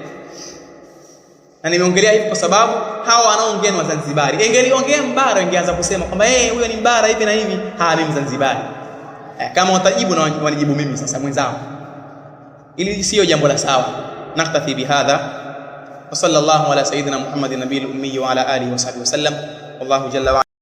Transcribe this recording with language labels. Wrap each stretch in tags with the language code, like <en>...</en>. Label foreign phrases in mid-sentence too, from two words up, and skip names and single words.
<sw>Na nimeongelea hivi kwa sababu hawa wanaoongea ni Wazanzibari. Ingeliongea Mbara ingeanza kusema kwamba huyo ni Mbara hivi na hivi, mimi Mzanzibari. Kama watajibu na wanijibu mimi sasa mwenzao. Ili sio jambo la sawa.</sw> <ar>نكتفي بهذا. وصلى الله على سيدنا محمد النبي الأمي وعلى آله وصحبه وسلم. والله جل و</ar>